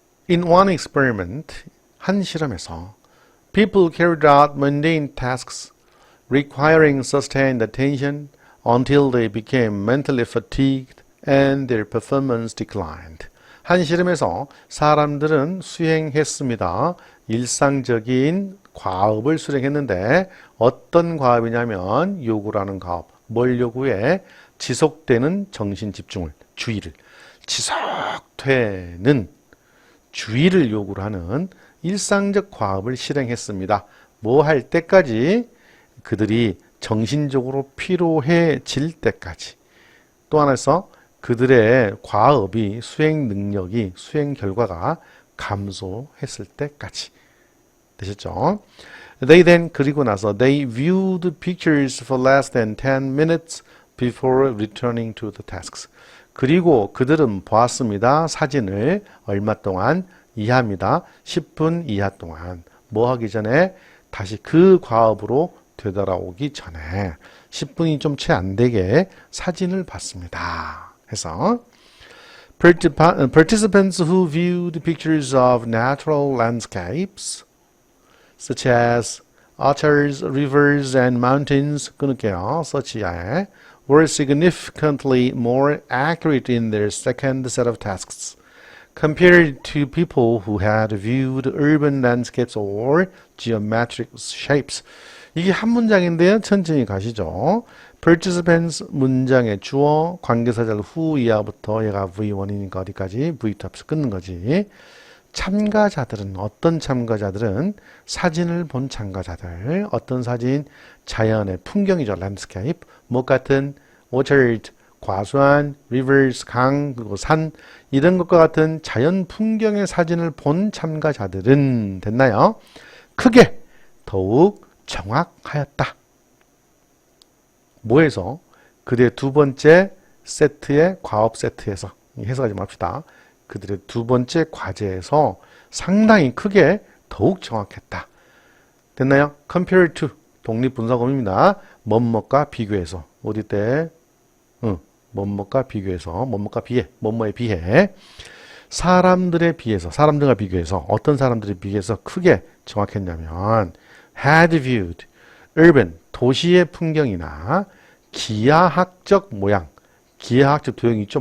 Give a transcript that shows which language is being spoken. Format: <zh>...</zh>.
<en>In one experiment,</en> <ko>한 실험에서</ko> <en>people carried out mundane tasks requiring sustained attention until they became mentally fatigued and their performance declined.</en> <ko>한 실험에서 사람들은 수행했습니다. 일상적인 과업을 수행했는데 어떤 과업이냐면 요구라는 과업. 뭘 요구해? 지속되는 정신 집중을, 주의를, 지속되는 주의를 요구를 하는 일상적 과업을 실행했습니다. 뭐 할 때까지? 그들이 정신적으로 피로해질 때까지. 또 하나에서 그들의 과업이 수행 능력이, 수행 결과가 감소했을 때까지. 되셨죠?</ko> <en>They then,</en> <ko>그리고 나서</ko> <en>they viewed pictures for less than 10 minutes before returning to the tasks.</en> <ko>그리고 그들은 보았습니다. 사진을 얼마 동안? 이하입니다. 10분 이하 동안. 뭐 하기 전에? 다시 그 과업으로 되돌아오기 전에 10분이 좀 채 안 되게 사진을 봤습니다.</ko> <en>해서 Participants who viewed pictures of natural landscapes such as otters, rivers, and mountains</en> <ko>끊을게요.</ko> <en>such에 were significantly more accurate in their second set of tasks compared to people who had viewed urban landscapes or geometric shapes.</en> <ko>이게 한 문장인데요. 천천히 가시죠. Participants 문장의 주어, 관계사절 후 이하부터 얘가 V1이니까 어디까지? V2 앞에서 끊는 거지. 참가자들은, 어떤 참가자들은? 사진을 본 참가자들. 어떤 사진? 자연의 풍경이죠. landscape. 뭐 같은? orchard, 과수원, rivers, 강, 그리고 산, 이런 것과 같은 자연 풍경의 사진을 본 참가자들은 됐나요? 크게 더욱 정확하였다. 뭐에서? 그들의 두 번째 세트의 과업 세트에서 해석하지 맙시다. 그들의 두 번째 과제에서 상당히 크게 더욱 정확했다. 됐나요?</ko> <en>compare to</en> <ko>독립분사구문입니다. 뭐뭐과 비교해서 어디 때? 뭐뭐과 비교해서 뭐뭐과 비해 뭐뭐에 비해 사람들에 비해서 사람들과 비교해서 어떤 사람들에 비해서 크게 정확했냐면</ko> <en>had viewed urban</en> <ko>도시의 풍경이나 기하학적 모양 기하학적 도형이 있죠.</ko>